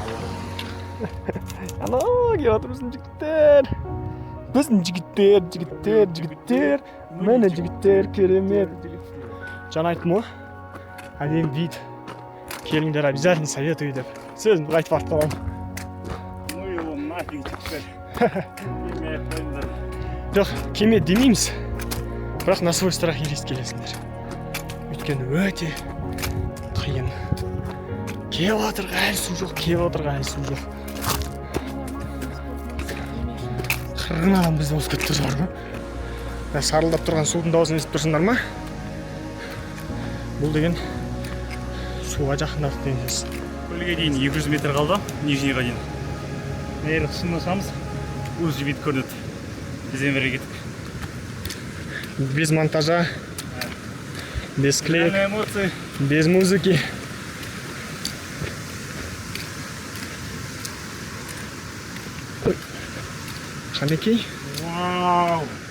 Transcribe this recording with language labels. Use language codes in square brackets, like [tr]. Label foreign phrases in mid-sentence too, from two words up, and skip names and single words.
[kk] Ана, келіп жатыр біздің жігіттер. Жігіттер. Міне жігіттер, керемет. Жаңа айттым ғой, әдемі вид. Келіңдер, [ru] обязательно советую [kk] деп. Сөзімді айтып артып қаламын. [ru] Ну его нафиг теперь. Имеет қойыңдар. [kk] Жоқ, кеме демейміз. Бірақ [ru] на свой страх и риск [kk] келесіңдер. Өйткені өте қиын. Келіп жатырға әлі су жоқ. Қырғын адам бізді осы кетті бар ғой. Сарылдап тұрған судың дауысын естіп тұрсыңдар ма? Бұл деген суға жақындадық деген сөз. Көлге дейін 200 метр қалды, Нижнийға дейін. Егер шынласамыз, [ru] уже вид [kk] көрінеді. Бізбен бірге кеттік. [ru] Без монтажа, без клеек, Эмоции. без музыки. [kk] Қанекей? Вау!